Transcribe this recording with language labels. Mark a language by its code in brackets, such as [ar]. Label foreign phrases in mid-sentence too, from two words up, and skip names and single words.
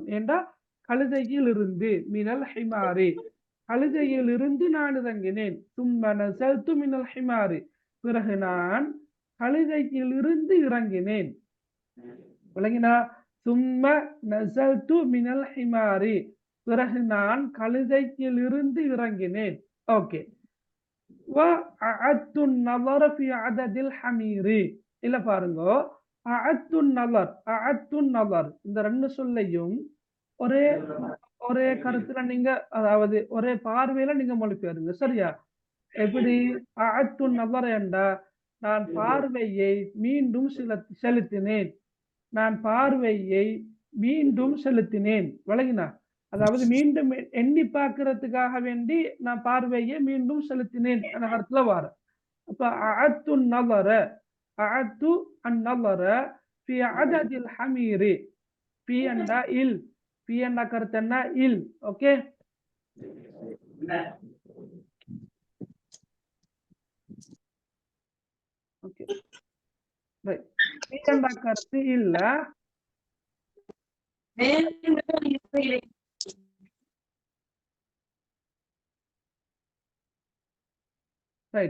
[ta] ஏண்டா கழுதையில் இருந்து, [ar] من الحمار, [ta] கழுதையில் இருந்து நான் இறங்கினேன். [ar] ثم نزلت من الحمار, [ta] பிறகு நான் கழுதையில் இருந்து இறங்கினேன். விளங்கினா? [ar] ثم نزلت من الحمار, [ta] பிறகு நான் கழுதையில் இருந்து இறங்கினேன். ஓகே. [ar] وأعدت النظر في عدد الحمير, [ta] இல்ல பாருங்க, [ar] أعدت النظر, أعدت النظر, [ta] இந்த ரெண்டு சொல்லையும் ஒரே ஒரே கருத்துல நீங்க, அதாவது ஒரே பார்வையில நீங்க மொழிபெயருங்க. சரியா, எப்படி? [ar] أعدت النظر [ta] என்றா நான் பார்வையை மீண்டும் செலுத்தினேன். நான் பார்வையை மீண்டும் செலுத்தினேன். விளங்கினா? அதாவது மீண்டும் எண்ணி பார்க்கறதுக்காக வேண்டி நான் பார்வையை மீண்டும் செலுத்தினேன் என்ற கருத்துல வார. அப்ப [ar] أعدت النظر, أعدت النظر في عدد الحمير, [ta] في என்றா இல், في என்ற கருத்து என்ன? இல். ஓகே, ஓகே, ரைட். في என்ற கருத்து இல்ல. ரைட்.